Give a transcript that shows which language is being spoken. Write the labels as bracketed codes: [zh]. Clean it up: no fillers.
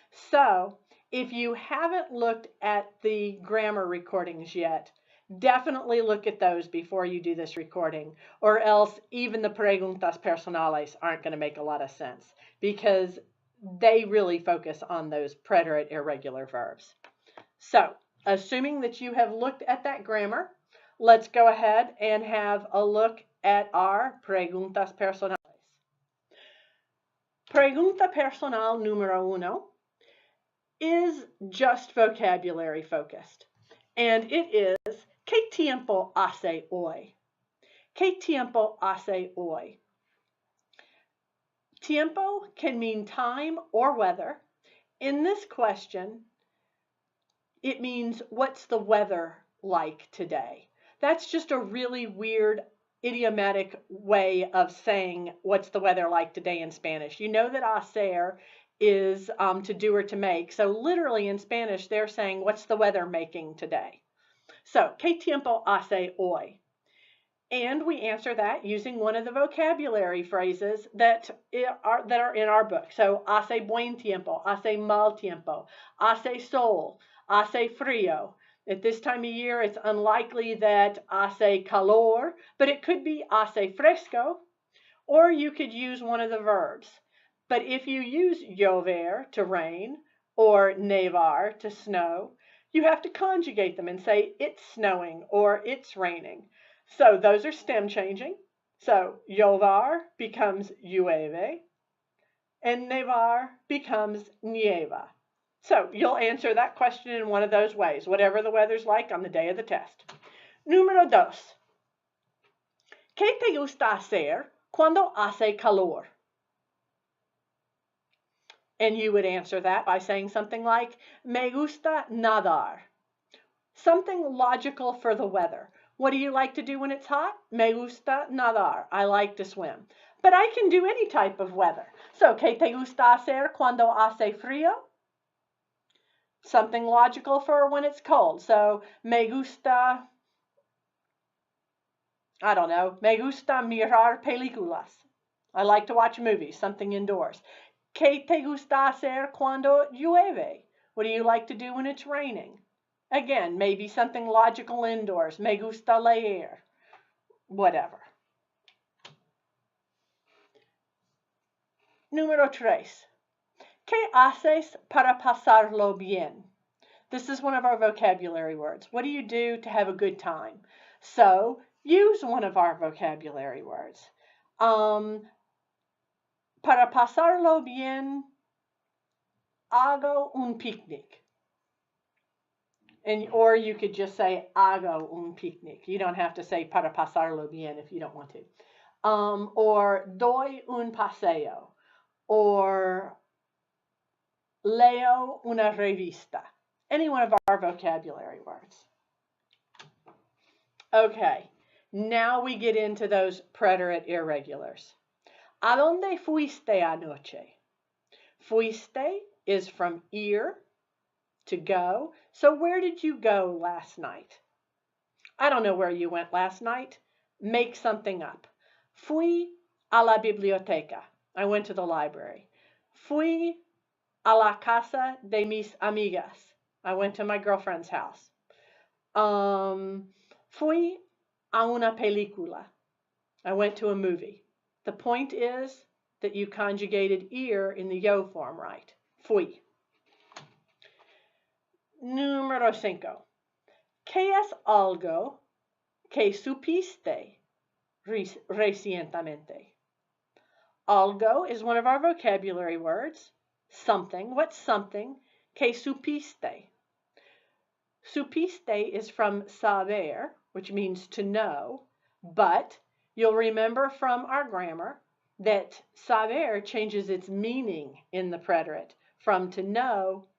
[en] So, if you haven't looked at the grammar recordings yet, definitely look at those before you do this recording, or else even the [es] preguntas personales [en] aren't going to make a lot of sense because they really focus on those preterite irregular verbs. So, assuming that you have looked at that grammar, let's go ahead and have a look at our [es] preguntas personales. Pregunta personal número uno [en] is just vocabulary focused, and it is [es] ¿Qué tiempo hace hoy? ¿Qué tiempo hace hoy? [en] Tiempo can mean time or weather. In this question, it means what's the weather like today? That's just a really weird idiomatic way of saying what's the weather like today in Spanish. You know that hacer is to do or to make. So literally in Spanish, they're saying, what's the weather making today? So, [es] ¿qué tiempo hace hoy? [en] And we answer that using one of the vocabulary phrases that are in our book. [es] So, hace buen tiempo, hace mal tiempo, hace sol, hace frío. [en] At this time of year, it's unlikely that [es] hace calor, [en] but it could be [es] hace fresco, [en] or you could use one of the verbs. But if you use llover to rain or nevar to snow, you have to conjugate them and say it's snowing or it's raining. So those are stem changing. So llover becomes llueve and nevar becomes nieva. So you'll answer that question in one of those ways, whatever the weather's like on the day of the test. [es] Número dos. ¿Qué te gusta hacer cuando hace calor? [en] And you would answer that by saying something like, [es] me gusta nadar. [en] Something logical for the weather. What do you like to do when it's hot? [es] Me gusta nadar. [en] I like to swim. But I can do any type of weather. [es] So, ¿qué te gusta hacer cuando hace frío? [en] Something logical for when it's cold. [es] So, me gusta, [en] I don't know, [es] me gusta mirar películas. [en] I like to watch movies, something indoors. [es] ¿Qué te gusta hacer cuando llueve? [en] What do you like to do when it's raining? Again, maybe something logical indoors. [es] Me gusta leer. Whatever. Número 3. ¿Qué haces para pasarlo bien? [en] This is one of our vocabulary words. What do you do to have a good time? So, use one of our vocabulary words. [es] Para pasarlo bien, hago un picnic. [en] Or you could just say, [es] hago un picnic. [en] You don't have to say [es] para pasarlo bien [en] if you don't want to. [es] Or doy un paseo. Or leo una revista. [en] Any one of our vocabulary words. Okay, now we get into those preterite irregulars. [es] ¿A dónde fuiste anoche? [en] Fuiste is from ir, to go. So where did you go last night? I don't know where you went last night. Make something up. [es] Fui a la biblioteca. [en] I went to the library. [es] Fui a la casa de mis amigas. [en] I went to my girlfriend's house. [es] Fui a una película. [en] I went to a movie. The point is that you conjugated ir in the yo form right. [es] Fui. Número 5. ¿Qué es algo que supiste recientemente? [en] Algo is one of our vocabulary words. Something. What's something? [es] Que supiste. [en] Supiste is from saber, which means to know, but you'll remember from our grammar that saber changes its meaning in the preterite from to know